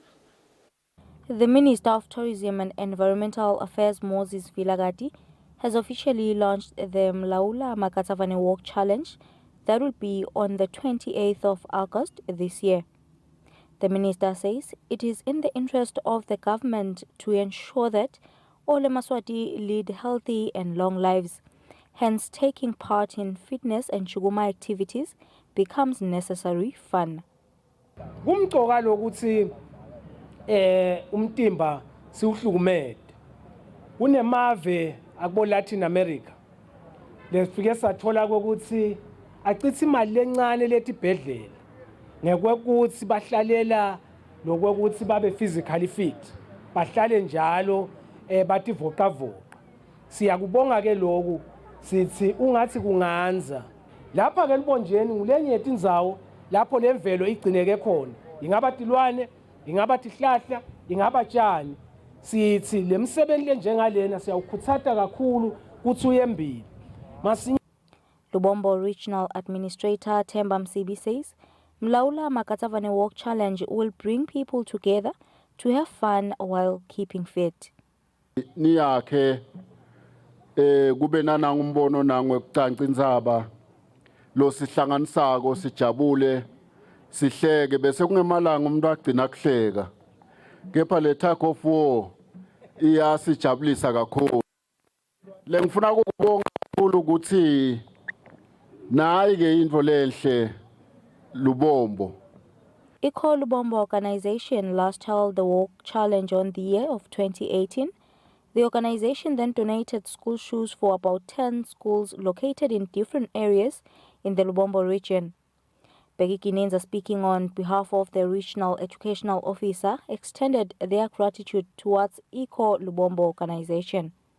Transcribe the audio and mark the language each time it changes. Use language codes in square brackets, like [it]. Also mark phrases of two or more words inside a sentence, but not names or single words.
[en] The Minister of Tourism and Environmental Affairs, Moses Vilagati, has officially launched the Mlaula Makatsavane Walk Challenge that will be on the 28th of August this year. The minister says it is in the interest of the government to ensure that all Maswati lead healthy and long lives. Hence, taking part in fitness and chuguma activities becomes necessary fun. [ss] Kumcoka lokuthi umtimba siuhlukumede. Kunemave akubo Latin America. Lesifike sathola ukuthi acithi imali lencane letibhedlela. Ngekwekuthi bahlalela lokwekuthi babe [en] physically fit [ss] bahlale njalo bativocavoca siyakubonga ke lokhu sithi ungathi kunganza lapha ke libonjeni ngulenye yetindzawo lapho lemvelo igcineke khona ingaba tilwane ingaba tihlahla ingaba tshani sithi lemsebenzi lenjengalena siyawukhuthata kakhulu kuthi uyembili [en] Lubombo Regional Administrator Themba Msibi says Mlaula Makatsavane Walk Challenge will bring people together to have fun while keeping fit. [ss] Niyakhe kube nanangumbono nangwe kucanca indzaba lo sihlanganisako sijabule sihleke bese kungemalanga umuntu agcina kuhleka kepha le [en] tug of war [ss] iyasijabulisa kakhulu lengifuna ukubonga kakhulu ukuthi nayi ke into lenhle Lubombo. [en] Eco Lubombo organization last held the walk challenge on the year of 2018. The organization then donated school shoes for about 10 schools located in different areas in the Lubombo region. Becky Kinenza, speaking on behalf of the regional educational officer, extended their gratitude towards Eco Lubombo organization.